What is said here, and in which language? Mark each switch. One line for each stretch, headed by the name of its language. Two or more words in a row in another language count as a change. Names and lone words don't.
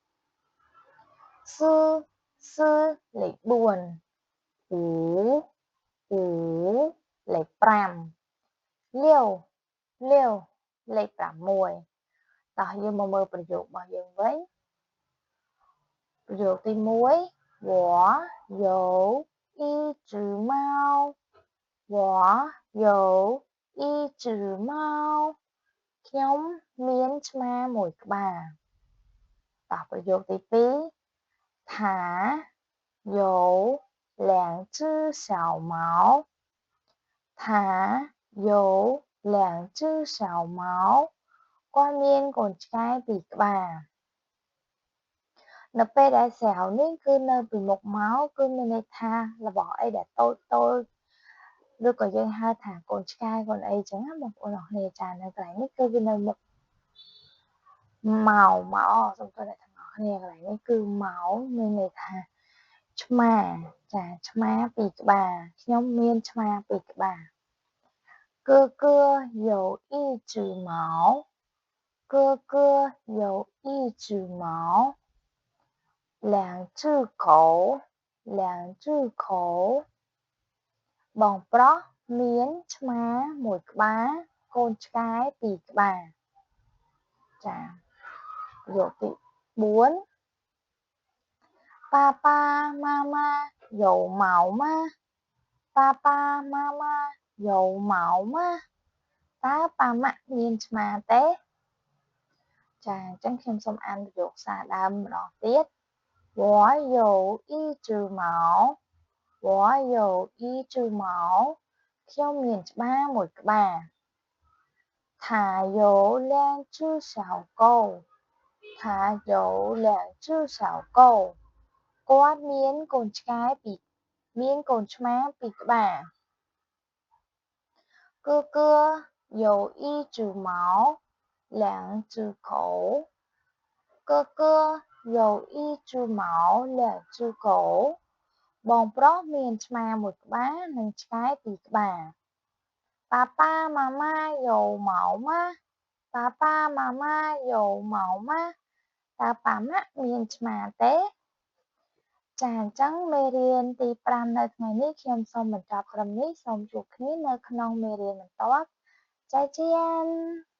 Khmer: sưលេខ4អ៊ូលេខ5លាវលេខ6តោះយើងមកមើលប្រយោគរបស់យើងវិញប្រយោគទី1
Chinese: 我有一只猫
Khmer: ខ្ញុំមានឆ្មាមួយក្បាលតោះប្រយោគទី2
Chinese: 他有两只小猫
Khmer: គាត់មានកូនឆ្កែពីរក្បាលនៅពេលដែលស្រាវនេះគឺនៅពីមុខមកគឺមានន័យថារបស់អីដែលតូចឬក៏យើងហៅថាកូនឆ្កែកូនអីចឹងណាបងប្អូនអរគ្នាចានៅកន្លែងនេះគឺវានៅមុខ មកសូមទោសអ្នកទាំងអស់គ្នាកន្លែងនេះគឺមកមានន័យថាឆ្មាចាឆ្មាពីរក្បាលខ្ញុំមានឆ្មាពីរក្បាល
Chinese: 哥哥有一只猫两只狗
Khmer: បងប្រុសមានឆ្មាមួយក្បាលកូនឆ្កែពីរក្បាលចាប្រយោគទី4
Chinese: 爸爸妈妈有毛吗
Khmer: តើប៉ាម៉ា ក់មានឆ្មាទេចាអញ្ចឹងខ្ញុំសូមអានប្រយោគសារដើមម្ដងទៀត
Chinese: 我有一只猫我有一只猫
Khmer: ខ្ញុំមានច្បារមួយក្បាល
Chinese: 它有两只小狗它有两只小狗
Khmer: គាត់មានកូនឆ្កែពីរមានកូនឆ្មាពីរក្បាល
Chinese: 哥哥有一只猫两只狗哥哥有一只猫两只狗
Khmer: បងប្រុសមានឆ្មាមួយក្បាលនិងឆ្កែពីរក្បាល
Chinese: 爸爸妈妈有毛吗爸爸妈妈有毛吗
Khmer: តើប៉ាម៉ាក់មានឆ្មាទេចាអញ្ចឹងមេរៀនទី5នៅថ្ងៃនេះខ្ញុំសូមបញ្ចប់ត្រឹមនេះសូមជួបគ្នានៅក្នុងមេរៀនបន្ទាប់
Chinese: 再见